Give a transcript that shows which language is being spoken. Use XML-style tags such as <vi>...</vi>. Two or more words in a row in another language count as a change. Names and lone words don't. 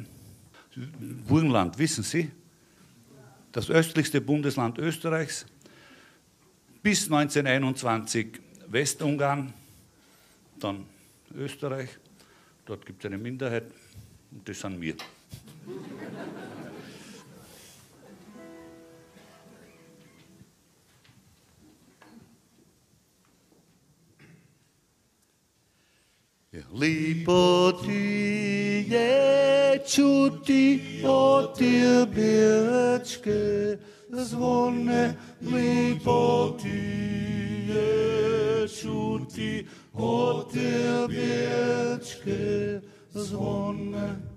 <de>Burgenland, wissen Sie? Das östlichste Bundesland Österreichs. Bis 1921 Westungarn, dann Österreich. Dort gibt es eine Minderheit und das sind wir.</de> <hr>Lipo ti je čuti od tebečke zvone, lipo ti je čuti od tebečke zvone.</hr>